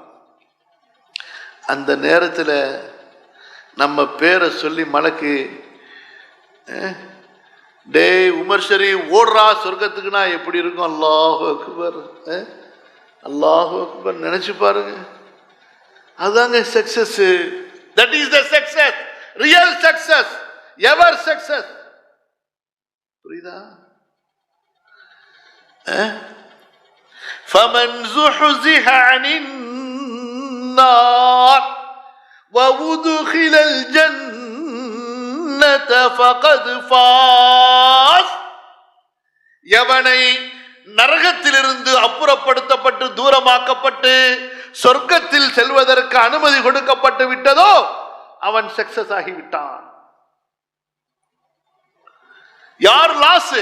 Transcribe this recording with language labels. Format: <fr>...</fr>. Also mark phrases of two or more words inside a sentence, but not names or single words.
<ta>அந்த நேரத்தில் நம்ம பேரை சொல்லி மலக்கு, டே உமர் ஷரீப் ஓடுறா சொர்க்கத்துக்குனா எப்படி இருக்கும்?</ta> <ar>الله أكبر، الله أكبر.</ar> <ta>நினைச்சு பாருங்க, அதுதாங்க சக்சஸ்.</ta> <en>That is the success, real success, ever success.</en> <ta>புரியுதா?</ta> <ar>فمن زحزح عن النار وأدخل الجنة فقد فاز.</ar> <ta>எவனை நரகத்திலிருந்து அப்புறப்படுத்தப்பட்டு தூரமாக்கப்பட்டு சொர்க்கத்தில் செல்வதற்கு அனுமதி கொடுக்கப்பட்டு விட்டதோ அவன் சக்சஸ் ஆகிவிட்டான். யார் லாஸ்?</ta>